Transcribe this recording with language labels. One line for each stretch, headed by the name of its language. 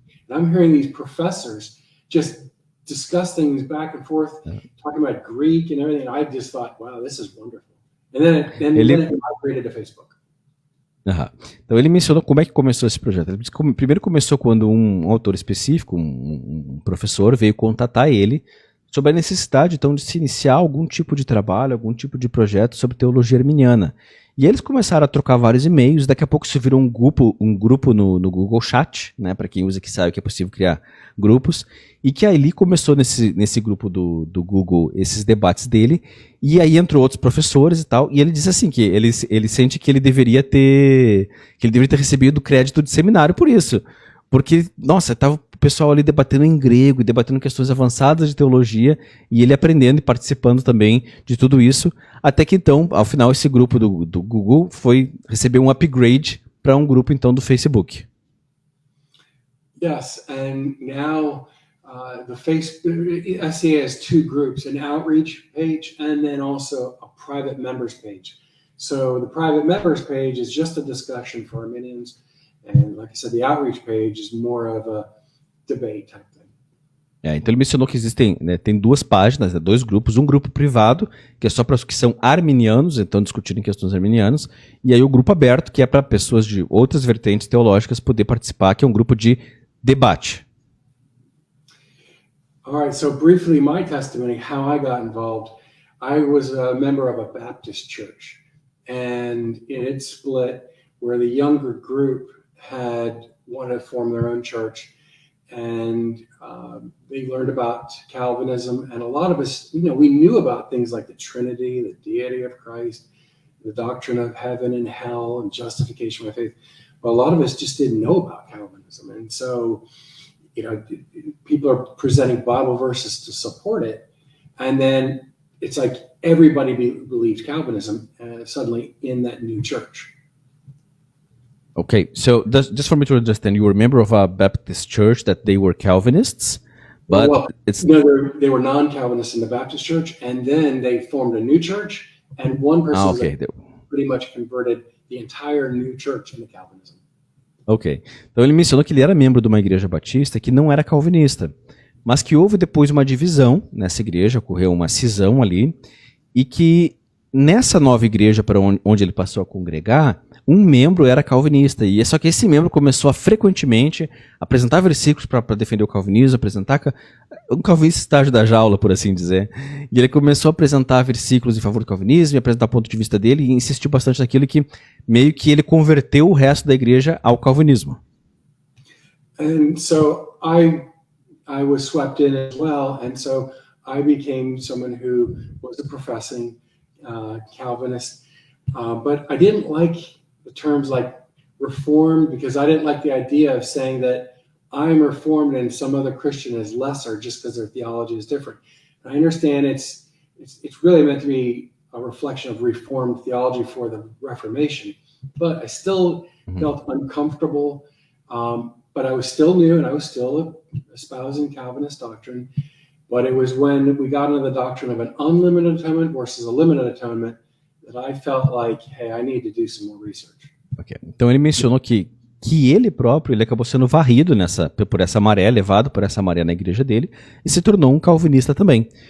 English: I'm hearing these professors just discuss things back and forth, talking about Greek and everything. I just thought, wow, this is wonderful. And then it migrated to Facebook.
Portuguese: Então ele mencionou como é que começou esse projeto. Ele disse que primeiro começou quando um autor específico, um professor, veio contatar ele sobre a necessidade então de se iniciar algum tipo de trabalho, algum tipo de projeto sobre teologia arminiana. E eles começaram a trocar vários e-mails, daqui a pouco se virou um grupo no Google Chat, né, para quem usa que sabe que é possível criar grupos, e que ali começou nesse grupo do Google esses debates dele, e aí entrou outros professores e tal, e ele disse assim que ele sente que ele deveria ter recebido crédito de seminário por isso, porque, nossa, tava o pessoal ali debatendo em grego, debatendo questões avançadas de teologia, e ele aprendendo e participando também de tudo isso, até que então, ao final, esse grupo do Google recebeu um upgrade para um grupo então do Facebook.
English: Yes, and now the Facebook SCA has two groups, an outreach page and then also a private members page. So the private members page is just a discussion for Arminians, and like I said, the outreach page is more of a debate type thing.
Portuguese: Então ele mencionou que tem duas páginas, dois grupos, um grupo privado, que é só para os que são arminianos, então discutirem questões arminianas, e aí o grupo aberto, que é para pessoas de outras vertentes teológicas poder participar, que é um grupo de debate.
English: All right, so briefly, my testimony, how I got involved. I was a member of a Baptist church, and it split where the younger group had wanted to form their own church, and they learned about Calvinism, and a lot of us, we knew about things like the Trinity, the deity of Christ, the doctrine of heaven and hell, and justification by faith, but a lot of us just didn't know about Calvinism, and so people are presenting Bible verses to support it, and then it's like everybody believed Calvinism suddenly in that new church. Okay, so just for me to understand, you were a member of a Baptist church that they were Calvinists, but they were non-Calvinists in the Baptist church, and then they formed a new church, and one person pretty much converted the entire new church into Calvinism.
Portuguese: Ok, então ele mencionou que ele era membro de uma igreja batista que não era calvinista, mas que houve depois uma divisão nessa igreja, ocorreu uma cisão ali, e que nessa nova igreja para onde ele passou a congregar, um membro era calvinista, e só que esse membro começou a frequentemente apresentar versículos para defender o calvinismo, apresentar um calvinista estágio da jaula, por assim dizer, e ele começou a apresentar versículos em favor do calvinismo, e apresentar o ponto de vista dele, e insistiu bastante naquilo que meio que ele converteu o resto da igreja ao calvinismo.
English: And so I was swept in as well, and so I became someone who was a professing Calvinist, but I didn't like the terms like Reformed, because I didn't like the idea of saying that I'm Reformed and some other Christian is lesser just because their theology is different. And I understand it's really meant to be a reflection of Reformed theology for the Reformation, but I still felt uncomfortable, but I was still new and I was still espousing Calvinist doctrine. But it was when we got into the doctrine of an unlimited atonement versus a limited atonement that I felt like, hey, I need to do some more research. Okay.
Portuguese: Então ele mencionou que ele próprio ele acabou sendo varrido por essa maré, levado por essa maré na igreja dele, e se tornou um calvinista também.